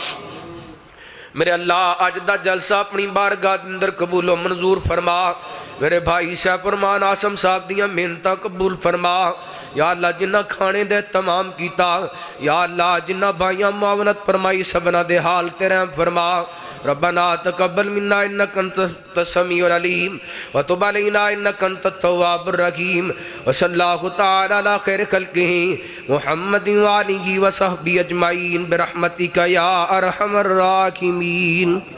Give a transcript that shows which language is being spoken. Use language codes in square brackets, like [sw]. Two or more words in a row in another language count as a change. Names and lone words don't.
[pa] میرے اللہ آج دا جلسہ اپنی بارگاہ اندر قبول و منظور فرما میرے بھائی شاہ فرمان آسم صاحب دیاں محنتاں قبول فرما [ar] یا اللہ [pa] جنہ کھانے دے تمام کیتا [ar] یا اللہ [pa] جنہ بھائیاں معاونت فرمائی سبنا دے حال تیرے فرما [ar] ربنا تقبل منا انک انت السمیع العلیم وتب علینا انک انت التواب الرحیم وصلی اللہ تعالی علی خیر خلقہ محمد وآلہ وصحبہ اجمعین برحمتک یا ارحم الراحمین